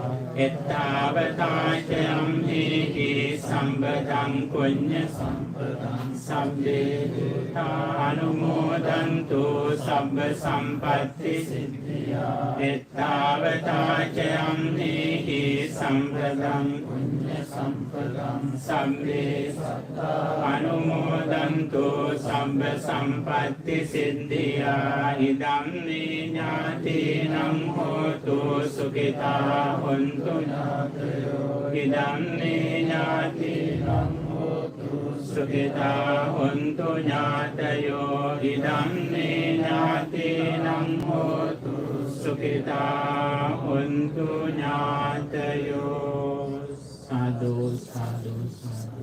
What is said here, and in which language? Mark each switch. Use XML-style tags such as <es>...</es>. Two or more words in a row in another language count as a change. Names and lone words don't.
<pi>එත්තාවතාච අම්හෙහි සම්බදං පුඤ්ඤ සම්පදං සම්මේ දේවානුමෝදන්තෝ සම්බ සම්පත්ති සිද්ධියා. එත්තාවතාච අම්හෙහි සම්බදං පුඤ්ඤ සම්පදං සම්මේ අනුමෝදන්තෝ සම්බ සම්පත්ති සිද්ධියා. ඉදම් මේ ඥාතීනං හෝතු සුඛිතා හොන්තු ඥාතයෝ. ඉදම් මේ ඥාතීනං හෝතු සුඛිතා හොන්තු ඥාතයෝ. ඉදම් මේ ඥාතීනං හෝතු සුඛිතා හොන්තු ඥාතයෝ. Sadhu, sadhu, sadhu.</pi>